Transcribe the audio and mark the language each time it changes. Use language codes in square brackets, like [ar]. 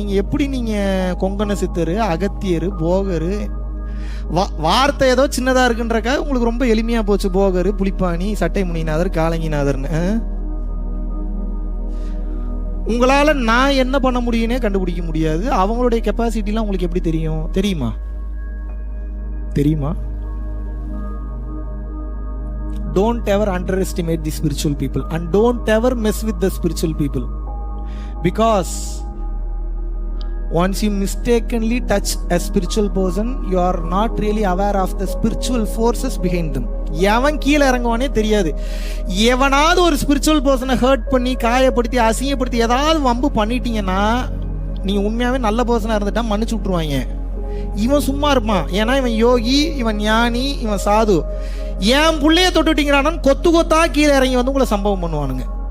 [ta] நீங்க எப்படி நீங்க கொங்கண சித்தரு, அகத்தியரு, போகரு, வார்த்தை ஏதோ சின்னதா இருக்குன்றக்கா உங்களுக்கு ரொம்ப எளிமையா போச்சு. போகரு, புலிப்பாணி, சட்டை முனிநாதர், காலங்கிநாதர்னு. உங்களால நான் என்ன பண்ண முடியும்னே கண்டுபிடிக்க முடியாது. அவங்களுடைய கெப்பாசிட்டிலாம் உங்களுக்கு எப்படி தெரியும்? தெரியுமா? [en] Don't ever underestimate the spiritual people and don't ever mess with the spiritual people, because Once you mistakenly touch a spiritual person, you are not really aware of the spiritual forces behind them. [ta] எவன் கீழே இறங்குவானே தெரியாது. எவனாவது ஒரு spiritual பர்சனை hurt பண்ணி காயப்படுத்தி அசிங்கப்படுத்தி ஏதாவது வம்பு பண்ணிட்டீங்கன்னா நீ உண்மையாவே நல்ல பர்சனா இருந்துட்டா மன்னிச்சு விட்டுருவாங்க. இவன் சும்மா இருப்பான், ஏன்னா இவன் யோகி, இவன் ஞானி, இவன் சாது. என் புள்ளைய தொட்டுட்டீங்களான்னு கொத்து கொத்தா கீழே இறங்கி வந்து உங்களை சம்பவம் பண்ணுவானுங்க.